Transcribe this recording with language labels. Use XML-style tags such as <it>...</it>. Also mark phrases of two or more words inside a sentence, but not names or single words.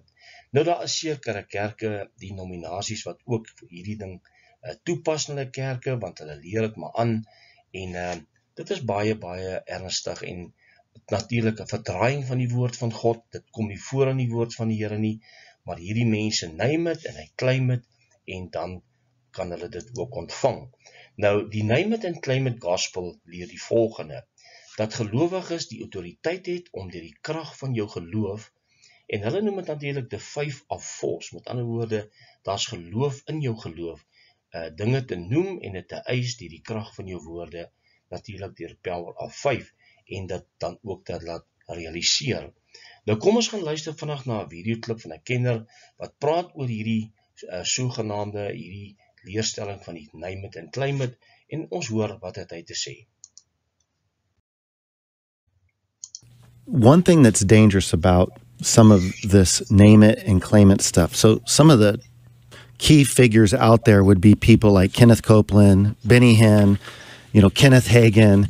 <af>Nou daar is sekere kerke, denominasies wat ook hierdie ding toepas in hulle kerke, want hulle leer dit maar aan en dit is baie ernstig en natuurlik 'n verdraaiing van die woord van God. Dit kom nie voor in die woord van die Here nie, maar hierdie mense</af> <en>name it</en> <af>en hy</af> <en>claim it</en> <af>en dan kan hulle dit ook ontvang. Nou, die</af> <en>name it</en> <af>en</af> <en>claim it</en> <af>gospel leer die volgende, dat gelowiges die autoriteit het om deur die krag van jou geloof, en hulle noem dit natuurlik</af> <en>the faith of force,</en> <af>met ander woorde, daar's geloof in jou geloof, dinge te noem en dit te eis deur die krag van jou woorde, natuurlik deur</af> <en>power of faith,</en> <af>en dit dan ook te laat realiseer. Nou kom ons gaan luister vandag na 'n videoklip van 'n kenner wat praat oor hierdie sogenaamde hierdie leerstelling van die</af> <en>name it</en> <af>en</af> <en>claim it</en> <af>en ons hoor wat het hy te sê.</af> <en>One thing that's dangerous about some of this name it and claim it stuff. So some of the key figures out there would be people like Kenneth Copeland, Benny Hinn, Kenneth Hagin.</en>